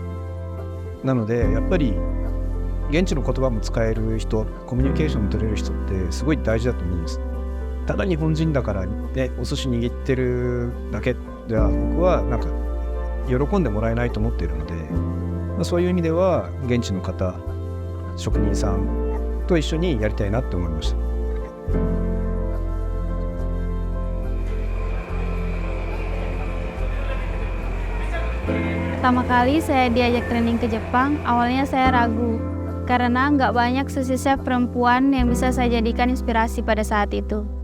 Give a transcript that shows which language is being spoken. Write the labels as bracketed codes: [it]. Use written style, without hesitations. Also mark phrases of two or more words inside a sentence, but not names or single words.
[ja] なのでやっぱり現地の言葉も使える人、コミュニケーション取れる人ってすごい大事だと思うんです。ただ日本人だからね、お寿司握ってるだけでは僕はなんか喜んでもらえないと思っているので、そういう意味では現地の方、職人さんと一緒にやりたいなって思いました。 [id] Pertama kali saya diajak training ke Jepang, awalnya saya ragu karena nggak banyak [en] sushi chef [id] perempuan yang bisa saya jadikan inspirasi pada saat itu.